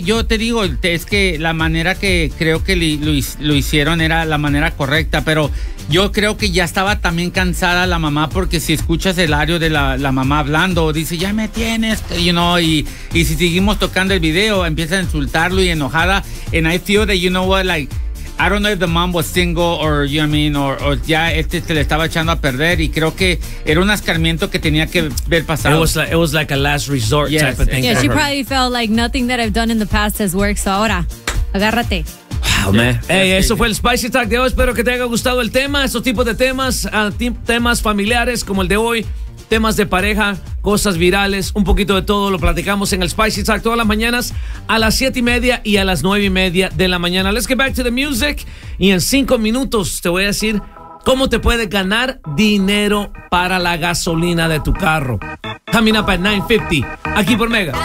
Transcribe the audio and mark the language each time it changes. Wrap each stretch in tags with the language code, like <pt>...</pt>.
<es>Yo te digo, es que la manera que creo que lo hicieron era la manera correcta, pero yo creo que ya estaba también cansada la mamá, porque si escuchas el audio de la mamá hablando, dice, ya me tienes,</es> <en>you know,</en> <es>y si seguimos tocando el video, empieza a insultarlo y enojada,</es> <en>and I feel that, you know what, like, I don't know if the mom was single or, you know what I mean,</en> <es>or ya este se le estaba echando a perder, y creo que era un escarmiento que tenía que ver pasado.</es> <en>It was like a last resort type of thing. Yeah, she probably felt like nothing that I've done in the past has worked, so</en> <es>ahora, agárrate.</es> <en>Wow, man.</en> <es>Hey, eso fue el Spicy Talk de hoy. Espero que te haya gustado el tema, esos tipos de temas, temas familiares como el de hoy, temas de pareja, cosas virales, un poquito de todo, lo platicamos en el Spicy Talk todas las mañanas a las 7:30 y a las 9:30 de la mañana.</es> <en>Let's get back to the music</en> <es>y en 5 minutos te voy a decir cómo te puedes ganar dinero para la gasolina de tu carro.</es> <en>Coming up at 9:50,</en> <es>aquí por Mega.</es>